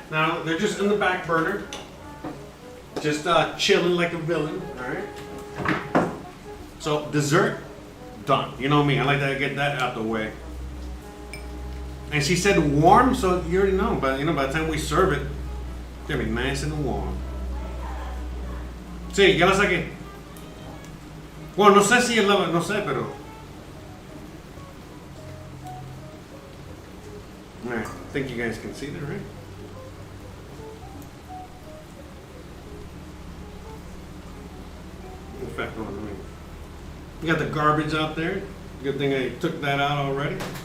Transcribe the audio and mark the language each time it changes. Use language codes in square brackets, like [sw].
[en] Now they're just in the back burner, just chilling like a villain. All right. So dessert, done. You know me, I like to get that out the way. And she said warm, so you already know. But you know, by the time we serve it, it's gonna be nice and warm. [es] Sí, ya la saqué. Bueno, no sé si es la, no sé, pero. [en] Alright, I think you guys can see that, right? In fact, hold on, let me. You got the garbage out there. Good thing I took that out already.